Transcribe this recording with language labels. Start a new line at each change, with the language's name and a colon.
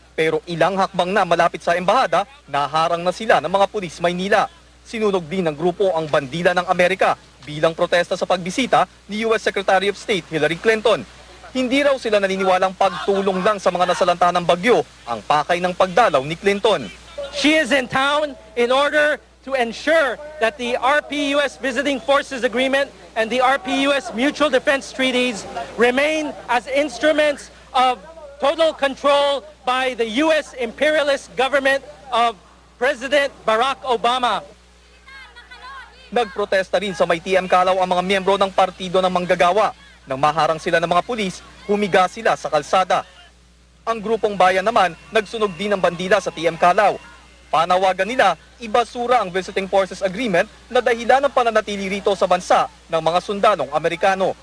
Filipino: Pero ilang hakbang na malapit sa embahada, naharang na sila ng mga pulis Maynila. Sinunog din ng grupo ang bandila ng Amerika bilang protesta sa pagbisita ni US Secretary of State Hillary Clinton. Hindi raw sila naniniwalang pagtulong lang sa mga nasalanta ng bagyo ang pakay ng pagdalaw ni Clinton.
English: She is in town in order to ensure that the RP-US Visiting Forces Agreement and the RP-US Mutual Defense Treaties remain as instruments of total control by the U.S. imperialist government of President Barack Obama.
Filipino: Nagprotesta rin sa may TM Calao ang mga miyembro ng partido ng manggagawa. Nang maharang sila ng mga pulis, humiga sila sa kalsada. Ang grupong bayan naman nagsunog din ng bandila sa TM Calao. Panawagan nila, ibasura ang Visiting Forces Agreement na dahilan ng pananatili rito sa bansa ng mga sundalong Amerikano.